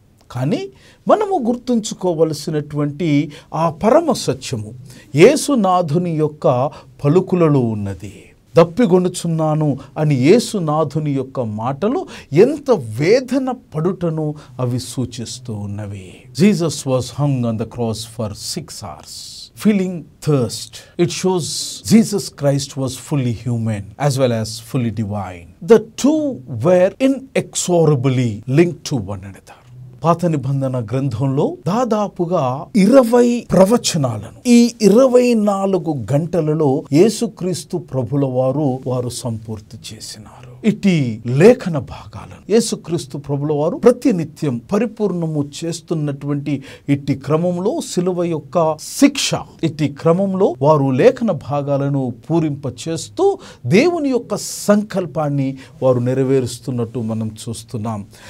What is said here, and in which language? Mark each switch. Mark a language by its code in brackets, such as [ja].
[te] కానీ మనము గుర్తుంచుకోవలసినటువంటి ఆ పరమ సత్యము యేసునాథుని యొక్క పలుకులలో ఉన్నది. దప్పిగొనుచున్నాను అని యేసునాథుని యొక్క మాటలు ఎంత వేదన పడుటను అవి సూచిస్తూ ఉన్నవి. [en] Jesus was hung on the cross for 6 hours. Feeling thirst. It shows Jesus Christ was fully human as well as fully divine. The two were inexorably linked to one another. [te] పాత నిబంధన గ్రంథంలో దాదాపుగా 20 ప్రవచనాలను ఈ 24 గంటలలో యేసుక్రీస్తు ప్రభుల వారు సంపూర్తి చేసినారు. ఇట్టి లేఖన భాగాలను యేసుక్రీస్తు ప్రభుల వారు ప్రతినిత్యం పరిపూర్ణము చేస్తున్నటువంటి ఇట్టి క్రమంలో శిలువ యొక్క శిక్ష, ఇట్టి క్రమంలో వారు లేఖన భాగాలను పూరింప చేస్తూ దేవుని యొక్క సంకల్పాన్ని వారు నెరవేరుస్తున్నట్టు మనం చూస్తున్నాం.